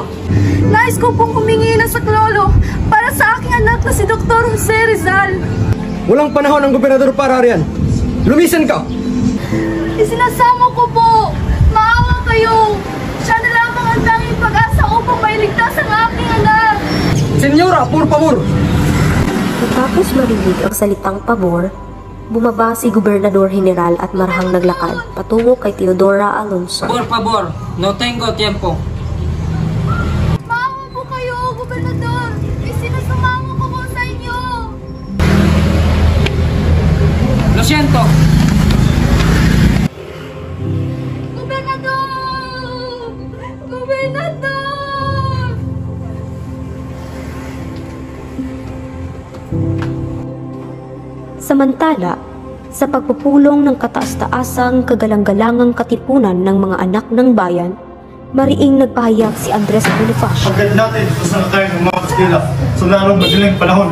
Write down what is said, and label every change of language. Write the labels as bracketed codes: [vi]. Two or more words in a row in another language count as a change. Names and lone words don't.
[tl] Nais ko pong humingi ng saklolo para sa aking anak na si Dr. Jose Rizal. Walang panahon ang gobernador para riyan. Lumisan ka! Isinasamo ko po. Maawa kayo. Siya na lamang ang tanging pag-asa upang mailigtas ang aking anak. Senyora, [es] por favor! [tl] Matapos marinig ang salitang pabor, bumaba si Gobernador General at marahang naglakad patungo kay Teodora Alonso. [es] Por favor, no tengo tiempo. [tl] Maawa po kayo, Gobernador. Isinasamo ko po sa inyo. [es] Lo siento. [tl] Gobernador! Gobernador! Samantala, sa pagpupulong ng kataas-taasang kagalang-galangang katipunan ng mga anak ng bayan, mariing nagpahayag si Andres Bonifacio. Pagkat natin sa nakakain ng mga Kastila sa lalong madaling panahon.